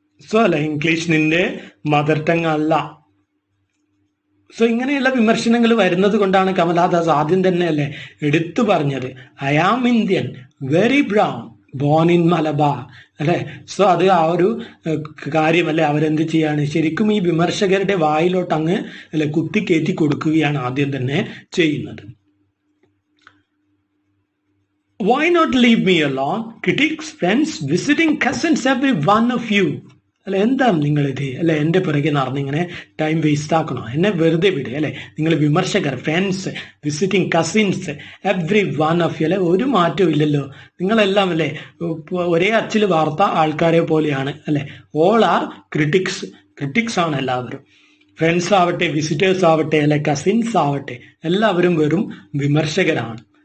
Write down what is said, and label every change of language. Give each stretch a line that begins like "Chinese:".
Malayalam: So അല്ലെ English നിന്റെ mother tongue അല്ല. സോ ഇങ്ങനെയുള്ള വിമർശനങ്ങൾ വരുന്നത് കൊണ്ടാണ് കമലാദാസ് ആദ്യം തന്നെ അല്ലേ എടുത്തു പറഞ്ഞത്,
English: I am Indian, very brown, born in Malabar
Malayalam: അല്ലെ. സോ അത് ആ ഒരു കാര്യമല്ലേ അവരെന്ത് ചെയ്യാണ് ശരിക്കും ഈ വിമർശകരുടെ വായിലോട്ട് അങ്ങ് അല്ലെ കുത്തിക്കയറ്റി കൊടുക്കുകയാണ് ആദ്യം തന്നെ ചെയ്യുന്നത്.
English: Why not leave me alone? Critics, friends, visiting cousins, every one of you.
Malayalam: അല്ലെ എന്താണ് നിങ്ങളിത് അല്ലെ എൻ്റെ പിറകെ നടന്നിങ്ങനെ ടൈം വേസ്റ്റ് ആക്കണോ? എന്നെ വെറുതെ വിട് അല്ലെ. നിങ്ങൾ വിമർശകർ, friends, visiting cousins,
English: every one of you
Malayalam: അല്ലെ, ഒരു മാറ്റവും ഇല്ലല്ലോ. നിങ്ങളെല്ലാം അല്ലെ ഒരേ അച്ചിൽ വാർത്ത ആൾക്കാരെ പോലെയാണ് അല്ലെ.
English: all are critics
Malayalam: ആണ് എല്ലാവരും. ഫ്രണ്ട്സ് ആവട്ടെ, വിസിറ്റേഴ്സ് ആവട്ടെ അല്ലെ, കസിൻസ് ആവട്ടെ, എല്ലാവരും വെറും വിമർശകരാണ്.